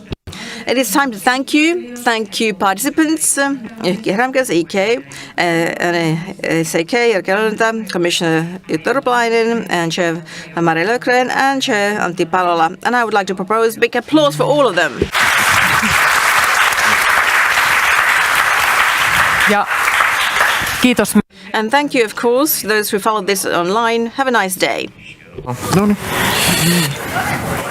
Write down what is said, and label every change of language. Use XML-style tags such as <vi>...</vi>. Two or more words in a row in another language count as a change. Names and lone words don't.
<en>It is time to thank you. Thank you, participants. Ramkas, EK, SK, Commissioner Jutta Urpilainen, and Chair Mari Löfgren, and Chair Antti Palola. And I would like to propose big applause for all of them.</en> <fi>Ja kiitos.</fi> <en>And thank you, of course, those who followed this online. Have a nice day.</en> <fi>No niin.</fi>